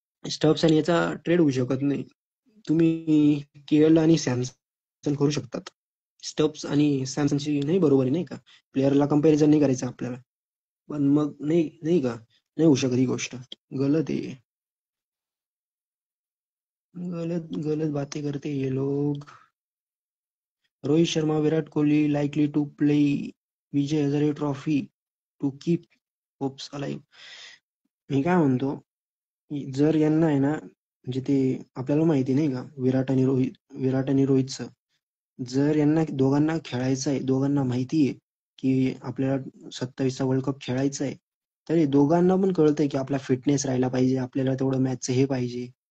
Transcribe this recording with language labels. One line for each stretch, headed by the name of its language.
Marathi: Stubs आणि याचा trade होऊ शकत नाही. तुम्ही केएल आणि सॅमसंग करू शकतात. स्टब्स आणि सॅमसंगची नाही बरोबर आहे नाही का. प्लेअरला कंपॅरिझन नाही करायचं आपल्याला. पण मग नाही नाही का, नाही होऊ शकत ही गोष्ट. गलत आहे.
Hindi: गलत गलत बातें करते ये लोग.
English: Rohit Sharma Virat Kohli likely to play Vijay Hazare trophy to keep hopes alive.
Marathi: मी काय म्हणतो, जर यांना आहे ना म्हणजे ते आपल्याला माहिती नाही का विराट आणि रोहितचं, जर यांना दोघांना खेळायचं आहे, दोघांना माहिती आहे की आपल्याला 27चा वर्ल्ड कप खेळायचा आहे, तर हे दोघांना पण कळतंय की आपला फिटनेस राहायला पाहिजे, आपल्याला तेवढं मॅचचं हे पाहिजे.